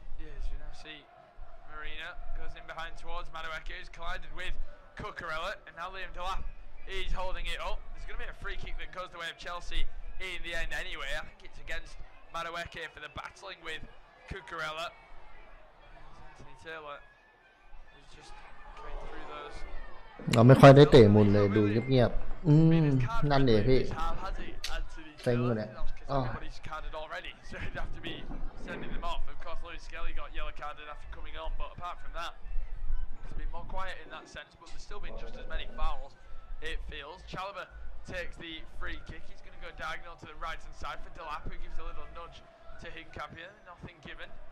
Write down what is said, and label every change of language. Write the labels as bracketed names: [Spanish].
[English] Yes, you now see Marina goes in behind towards Madueke, who's collided with Cucurella, and now Liam Delap is holding it up. There's going to be a free kick that goes the way of Chelsea in the end anyway. I think it's against Madueke for the battling with Cucurella. Anthony Taylor is just going through those. [Thai] เราไม่ค่อยได้เตะมุนเลยดูเงียบๆนั่นเดี๋ยวพี่เซ็งเลยเนี่ย [English] Everybody's carded already, so he'd have to be sending them off. Of course, Lewis Skelly got yellow carded after coming on, but apart from that, it's been more quiet in that sense, but there's still been just as many fouls, it feels. Chalobah takes the free kick. He's going to go diagonal to the right-hand side for Delap, who gives a little nudge to Hincapie. Nothing given.